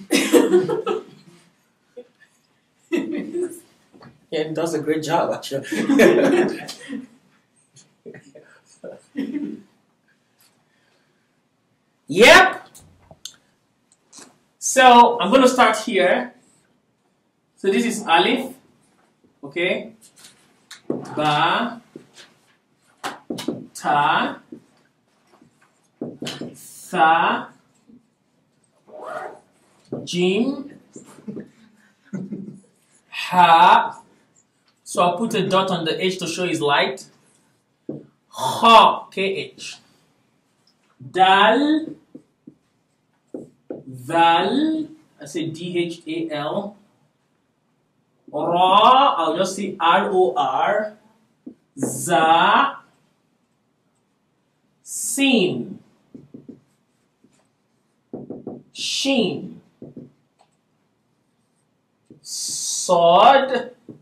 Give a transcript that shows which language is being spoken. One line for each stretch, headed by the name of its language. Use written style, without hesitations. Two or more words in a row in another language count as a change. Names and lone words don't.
English: Yeah, it does a great job, actually. Yep. So I'm going to start here. So this is Alif. Okay.
Arabic: Ba. Ta. Tha. Jim. Ha.
English: So I'll put a dot on the H to show it's light.
Arabic: Ha. KH. Dal.
English: Val, I say D-H-A-L. Ra, I'll just say R-O-R.
Arabic: Za. Sin. Shin. Sod.